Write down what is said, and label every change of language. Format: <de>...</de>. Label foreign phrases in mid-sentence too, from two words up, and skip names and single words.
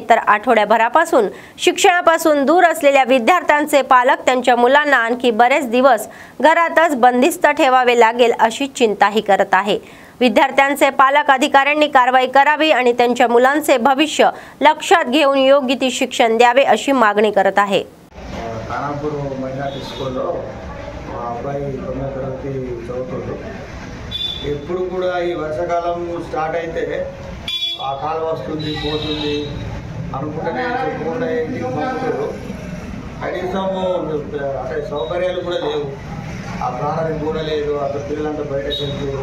<mr>तर आठवड्याभरापासून शिक्षणापासून दूर असलेल्या विद्यार्थ्यांचे पालक त्यांच्या मुलांना आणखी बरेच दिवस घरातच बंदिस्त ठेवावे लागेल अशी चिंताही करत आहे। विद्यार्थ्यांचे पालक अधिकाऱ्यांनी कारवाई करावी आणि त्यांच्या मुलांचे भविष्य लक्षात घेऊन योग्य ती शिक्षण द्यावे अशी मागणी करत आहे।</mr> <te>మా అబ్బాయి 9వ తరగతి చదువుతుంది। ఎప్పుడు కూడా ఈ వర్షాకాలం స్టార్ట్ అయితే ఆ కాలువ వస్తుంది పోతుంది అనుకుంటేనే చెప్పుకుంటే ఇంటికి పంపుతారు। కనీసం అంటే సౌకర్యాలు కూడా లేవు, ఆ ప్రాణానికి కూడా లేదు, అక్కడ పిల్లలంతా బయట చెప్తారు।</te>